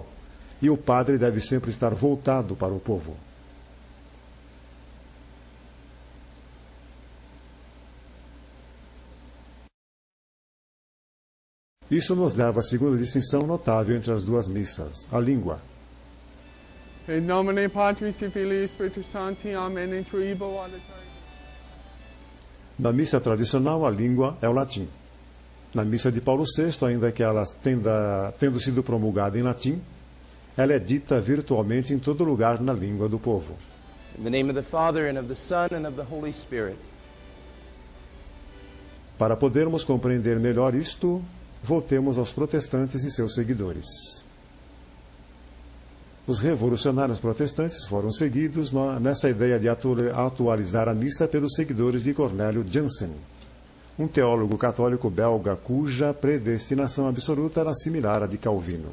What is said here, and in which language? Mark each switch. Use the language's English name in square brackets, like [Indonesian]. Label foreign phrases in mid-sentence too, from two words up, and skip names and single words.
[Portuguese] E o padre deve sempre estar voltado para o povo. Isso nos leva à segunda distinção notável entre as duas missas, a língua. [Latin] In nomine Patris et Filii et Spiritus Sancti, Amen, in tribo ad aeternum. [Portuguese] Na missa tradicional, a língua é o latim. Na missa de Paulo VI, ainda que ela tendo sido promulgada em latim, ela é dita virtualmente em todo lugar na língua do povo. [English] In the name of the Father, and of the Son, and of the Holy Spirit. [Portuguese] Para podermos compreender melhor isto, voltemos aos protestantes e seus seguidores. Os revolucionários protestantes foram seguidos nessa ideia de atualizar a missa pelos seguidores de Cornélio Jansen, um teólogo católico belga cuja predestinação absoluta era similar à de Calvino.